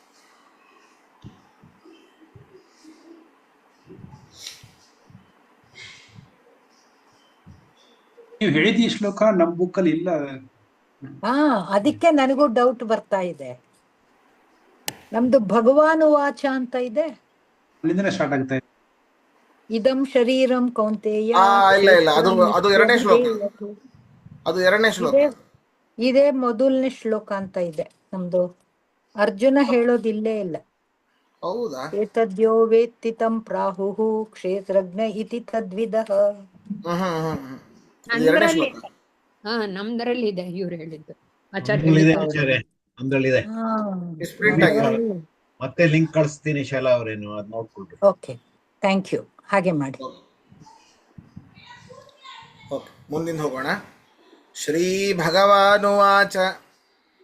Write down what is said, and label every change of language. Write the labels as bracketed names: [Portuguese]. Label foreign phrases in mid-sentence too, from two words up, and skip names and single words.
[Kannada] ನೀವು ಹೇಳಿದ ಈ ಶ್ಲೋಕ ನಮ್ ಬುಕ್ಕಲ್ಲಿ ಇಲ್ಲ. ಅದಕ್ಕೆ ನನಗೂ ಡೌಟ್ ಬರ್ತಾ ಇದೆ. ನಮ್ದು [Sanskrit] ಭಗವಾನ್ ವಾಚ [Kannada] ಅಂತ ಇದೆ, ಅಲ್ಲಿಂದನೇ ಸ್ಟಾರ್ಟ್ ಆಗ್ತಾ ಇದೆ. [Sanskrit] ಇದಂ ಶರೀರಂ ಕೌಂತೆಯ. [Kannada] ಇಲ್ಲ ಇಲ್ಲ, ಅದು ಎರಡನೇ ಶ್ಲೋಕ, ಅದು ಎರಡನೇ ಶ್ಲೋಕ. ಇದೇ ಮೊದಲನೇ ಶ್ಲೋಕ ಅಂತ ಇದೆ ನಮ್ದು. ಅರ್ಜುನ ಹೇಳೋದಿಲ್ಲೇ ಇಲ್ಲ. ಹೌದಾ? [Sanskrit] ಏತದ್ಯೋ ವೇತ್ತಿ ತಂ ಪ್ರಾಹುಹು ಕ್ಷೇತ್ರಜ್ಞ ಇತಿ ತದ್ವಿದಃ. [Kannada] ನಮ್ದ್ರಲ್ಲಿ ಇದೆ ಇವ್ರು ಹೇಳಿದ್ದು. ಮತ್ತೆ ಲಿಂಕ್ ಕಳಿಸ್ತೀನಿ ಶಾಲಾ ಅವರೇನು, ಅದ್ ನೋಡ್ಕೊಳ್ರಿ. [English] okay, thank you. [Kannada] ಹಾಗೆ ಮಾಡಿ. ಮುಂದಿನ ಹೋಗೋಣ. [Sanskrit] ಶ್ರೀ ಭಗವಾನುವಾಚ